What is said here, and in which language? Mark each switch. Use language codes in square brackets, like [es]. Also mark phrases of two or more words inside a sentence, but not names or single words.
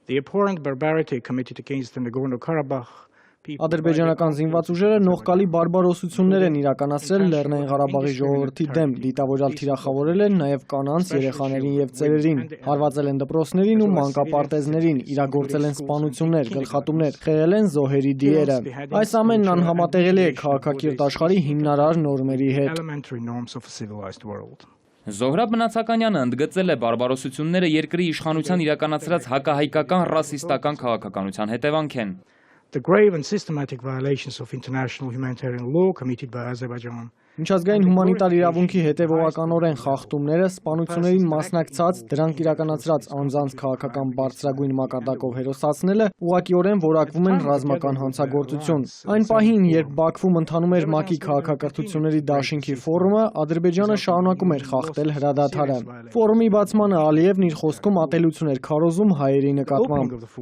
[hy] Ադրբեջանական զինված ուժերը նողկալի բարբարոսություններ են իրականացրել Լեռնային Ղարաբաղի ժողովրդի դեմ, դիտավորյալ թիրախավորել են նաև կանանց, երեխաներին և ծերերին, հարվածել են դպրոցներին ու մանկապարտեզներին, իրագործել են սպանություններ, գլխատումներ, խեղել են զոհերի դիերը։ Այս ամենն անհամատեղելի է քաղաքակիրթ աշխարհի հիմնարար նորմերի հետ։ Զոհրաբ Մնացականյանը ընդգծել է բարբարոսությունները երկրի իշխանության իրականացրած հակահայկական ռասիստական քաղաքականության հետևանք են։ [en] The grave and systematic violations of international humanitarian law committed by Azerbaijan. [hy] Միջազգային հումանիտար իրավունքի հետևողականորեն խախտումները, սպանություններին մասնակցած, դրանք իրականացրած անձանց քաղաքական բարձրագույն մակարդակով հերոսացնելը ուղղակիորեն որակվում են ռազմական հանցագործություն։ Այն պահին, երբ Բաքվում ընթանում էր ՄԱԿ-ի քաղաքակրթությունների դաշինքի ֆորումը, Ադրբեջանը շարունակում էր խախտել հրադադարը։ Ֆորումի բացմանը Ալիևն իր խոսքում ատելություն էր քարոզում հայերի նկատմամբ։